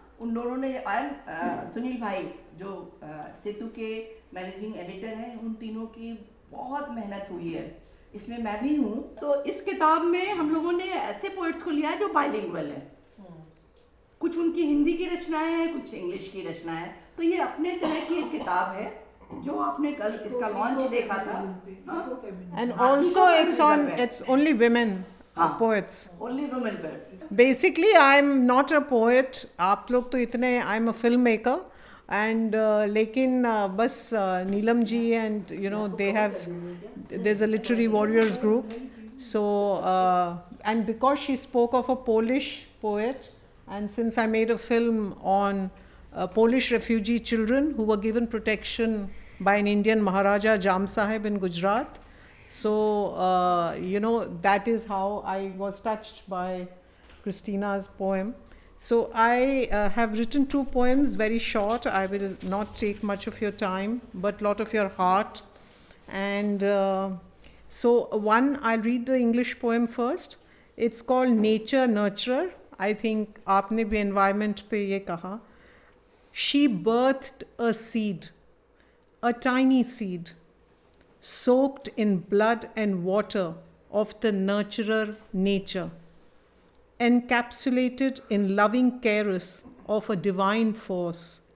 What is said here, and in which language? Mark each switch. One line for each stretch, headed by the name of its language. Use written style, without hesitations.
Hindi: उन दोनों ने सुनील भाई जो सेतु के मैनेजिंग एडिटर हैं, उन तीनों की बहुत मेहनत हुई है। इसमें मैं भी हूँ। तो इस किताब में हम लोगों ने ऐसे पोइट्स को लिया है जो बाइलिंगुअल है। कुछ उनकी हिंदी की रचनाएं हैं, कुछ इंग्लिश की रचनाएं हैं। तो ये अपने तरह की एक किताब है जो आपने कल इसका लॉन्च देखा था।
English: And also it's only women poets. Only women poets. Basically, I'm not a poet.
Hindi: आप लोग तो इतने, I'm a filmmaker.
English: And लेकिन बस Neelam ji and you know there's a literary warriors group. So and because she spoke of a Polish poet, and since I made a film on Polish refugee children who were given protection by an Indian Maharaja Jam Sahib in Gujarat, so you know that is how I was touched by Christina's poem. So I have written 2 poems, very short. I will not take much of your time, but lot of your heart. And so one, I'll read the English poem first. It's called Nature Nurturer.
Hindi: I think आपने भी environment पे ये कहा.
English: She birthed a seed, a tiny seed, soaked in blood and water of the nurturer nature, encapsulated in loving caress of a divine force.